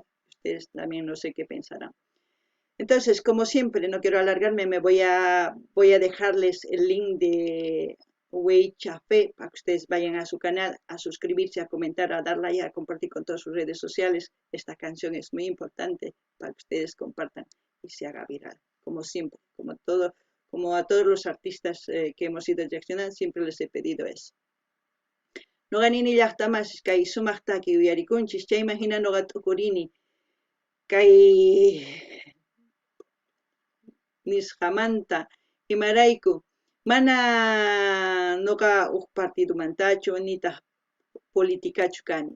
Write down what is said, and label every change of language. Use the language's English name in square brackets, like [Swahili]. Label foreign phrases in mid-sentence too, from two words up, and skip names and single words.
[Spanish] Ustedes también no sé qué pensarán. Entonces, como siempre, no quiero alargarme, voy a dejarles el link de Wei Chafé para que ustedes vayan a su canal, a suscribirse, a comentar, a dar like, a compartir con todas sus redes sociales. Esta canción es muy importante para que ustedes compartan y se haga viral. Como siempre, como a todos los artistas que hemos ido reaccionando, siempre les he pedido eso. [Quechua] Nuqanini llaqtamas kay sumaqtaki uyarikunchis chayman hina nuqa t'ukurini kay nisqamanta imarayku mana nuqa uq partidomantachu nitaq politikachu kani